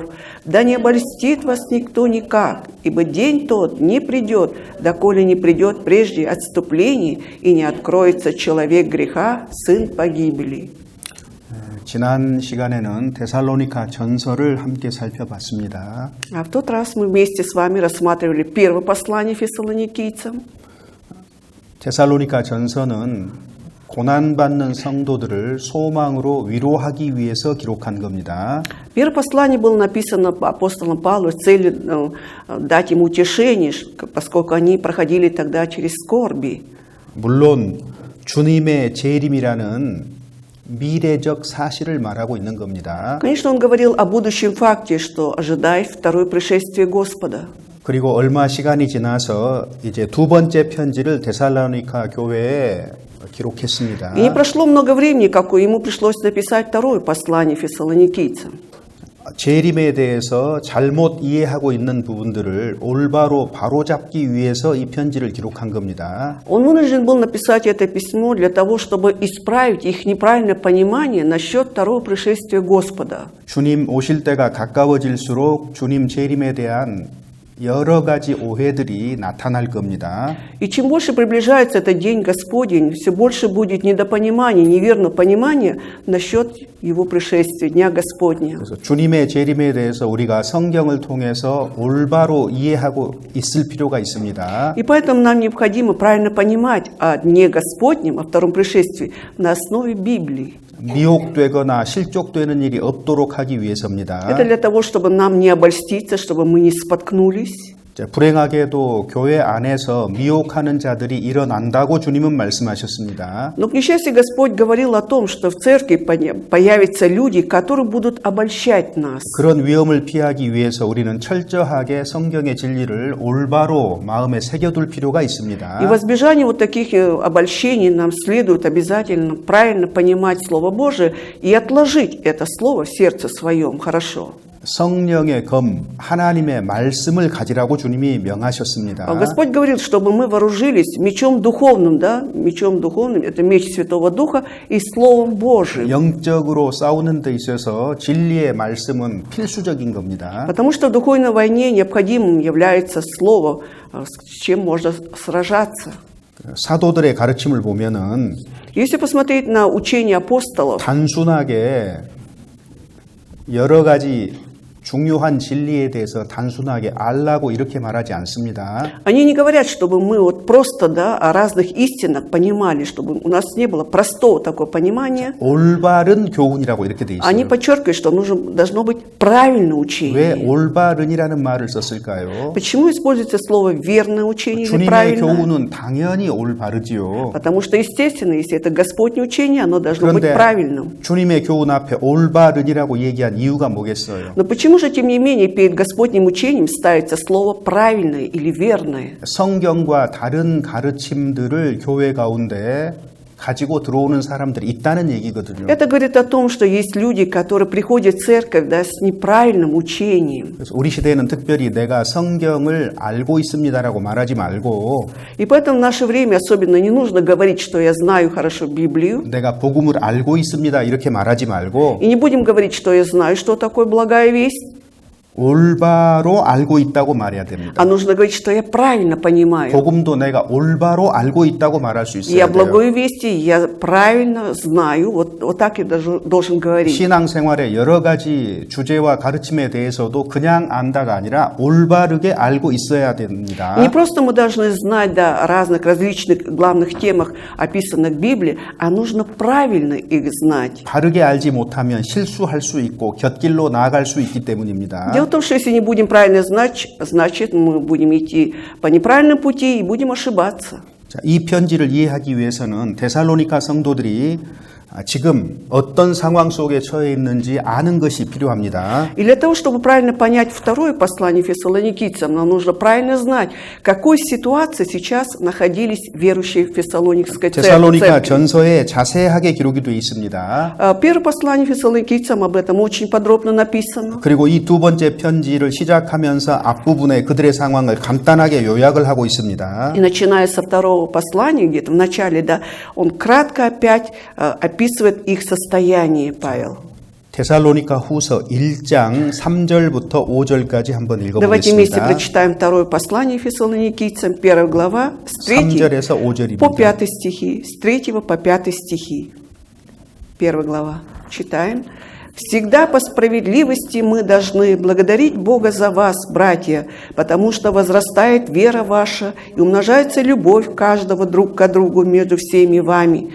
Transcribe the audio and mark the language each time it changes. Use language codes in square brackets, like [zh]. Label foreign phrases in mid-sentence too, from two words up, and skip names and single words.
[ru] Да не обольстит вас никто никак, ибо день тот не придет, доколе не придет прежде отступление, и не откроется человек греха, сын погибели». [ko] 지난 시간에는 데살로니가 전서를 함께 살펴봤습니다. [ru] А в тот раз мы вместе с вами рассматривали первое послание Фессалоникийцам. [ko] 데살로니가 전서는 고난받는 성도들을 소망으로 위로하기 위해서 기록한 겁니다. [ru] Первое послание было написано апостолом Павлом с целью дать им утешение, поскольку они проходили тогда через скорби. [ko] 물론 주님의 재림이라는 미래적 사실을 말하고 있는 겁니다. [ru] Конечно, он говорил о будущем факте, что ожидает второе пришествие Господа. [ko] 그리고 얼마 시간이 지나서 이제 두 번째 편지를 데살로니가 교회에 기록했습니다. [ru] И не прошло много времени, как ему пришлось написать второе послание Фессалоникийцам. [ko] 재림에 대해서 잘못 이해하고 있는 부분들을 올바로 바로잡기 위해서 이 편지를 기록한 겁니다. [ru] Он вынужден был написать это письмо для того, чтобы исправить их неправильное понимание насчет второго пришествия Господа. [ko] 주님 오실 때가 가까워질수록 주님 재림에 대한 여러 가지 오해들이 나타날 겁니다. [ru] И чем больше приближается этот день Господень, все больше будет недопонимания, неверного понимания насчет Его пришествия, Дня Господня. [ko] 그래서 주님의 재림에 대해서 우리가 성경을 통해서 올바로 이해하고 있을 필요가 있습니다. [ru] И поэтому нам необходимо правильно понимать о Дне Господнем, о втором пришествии на основе Библии. [ko] 미혹되거나 실족되는 일이 없도록 하기 위해서입니다. [ru] Это для того, чтобы нам не обольститься, чтобы мы не споткнулись. [ko] 불행하게도 교회 안에서 미혹하는 자들이 일어난다고 주님은 말씀하셨습니다. [ru] Но, к несчастью, Господь говорил о том, что в церкви появятся люди, которые будут обольщать нас. [ko] 그런 위험을 피하기 위해서 우리는 철저하게 성경의 진리를 올바로 마음에 새겨둘 필요가 있습니다. [ru] И в избежание вот таких обольщений нам следует обязательно правильно понимать Слово Божие и отложить это Слово в сердце своем хорошо. [ko] 성령의 검, 하나님의 말씀을 가지라고 주님이 명하셨습니다. [ru] Господь говорит, чтобы мы вооружились мечом духовным, да? Мечом духовным, это меч Святого Духа и Словом Божиим. [ko] 영적으로 싸우는 데 있어서 진리의 말씀은 필수적인 겁니다. [ru] Потому что в духовной войне необходимым является Слово, с чем можно сражаться. [ko] 사도들의 가르침을 보면은 [ru] Если посмотреть на учение апостолов, [ko] 단순하게 여러 가지 중요한 진리에 대해서 단순하게 알라고 이렇게 말하지 않습니다. [ru] они не говорят, чтобы мы вот просто, да, о разных истинах понимали, чтобы у нас не было простого такого понимания. [ko] 올바른 교훈이라고 이렇게 돼 [ru] Они [ko] 있어요. [ru] подчеркивают, что должно быть правильное [ko] 왜 [ru] учение. [ko] 올바른이라는 말을 썼을까요? [ru] Почему используется слово «верное учение» или [ko] 주님의 [ru] «правильное»? [ko] 교훈은 당연히 올바르지요. [ru] Потому что, естественно, если это Господне учение, оно должно быть [ko] 그런데 [ru] правильным. [ko] 주님의 교훈 앞에 올바른이라고 얘기한 이유가 뭐겠어요? [ru] Но почему же, тем не менее, перед Господним учением ставится слово «правильное» или «верное»? [ko] 성경과 다른 가르침들을 교회 가운데 가지고 들어오는 사람들이 있다는 얘기거든요. [ru] Это говорит о том, что есть люди, которые приходят в церковь, да, с неправильным учением. [ko] 그래서 우리 시대에는 특별히 내가 성경을 알고 있습니다라고 말하지 말고 [ru] И поэтому в наше время особенно не нужно говорить, что я знаю хорошо Библию. [ko] 내가 복음을 알고 있습니다 이렇게 말하지 말고 [ru] И не будем говорить, что я знаю, что такое благая весть. [ko] 올바로 알고 있다고 말해야 됩니다. [ru] А нужно говорить, что я правильно понимаю. [ko] 복음도 내가 올바로 알고 있다고 말할 수 있어야 [ru] Я [ko] 돼요. [ru] благую весть, я правильно знаю. Вот так я должен говорить. [ko] 신앙생활의 여러 가지 주제와 가르침에 대해서도 그냥 안다가 아니라 올바르게 알고 있어야 됩니다. [ru] Не просто мы должны знать, да, о разных различных главных темах, описанных в Библии, а нужно правильно их знать. [ko] 바르게 알지 못하면 실수할 수 있고 곁길로 나아갈 수 있기 때문입니다. [ru] Дело в том, что если не будем правильно знать, значит мы будем идти по неправильному пути и будем ошибаться. [ko] 자, 이 편지를 이해하기 위해서는 데살로니가 성도들이 지금 어떤 상황 속에 처해 있는지 아는 것이 필요합니다. [ru] И для того, чтобы правильно понять второе послание фессалоникийцам, нам нужно правильно знать, в какой ситуации сейчас находились верующие в Фессалоникской [ko] 데살로니가 [ru] церкви. [ko] 전서에 자세하게 기록이 되어 있습니다. [ru] Первое послание фессалоникийцам об этом очень подробно написано. [ko] 그리고 이 두 번째 편지를 시작하면서 앞부분에 그들의 상황을 간단하게 요약을 하고 있습니다. [ru] И начиная со второго послания, где-то в начале, да, он кратко опять описывает их состояние, Павел. [ko] 데살로니가 후서 1장 3절부터 5절까지 한번 [ru] Давайте вместе [ko] 읽어보겠습니다. [ru] прочитаем второе послание фессалоникийцам, 1 глава, с 3 [ko] 3절에서 [ru] по [ko] 5절입니다. [ru] 5 стихи, с 3 по 5 стихи. 1 глава. Читаем. «Всегда по справедливости мы должны благодарить Бога за вас, братья, потому что возрастает вера ваша и умножается любовь каждого друг к другу между всеми вами.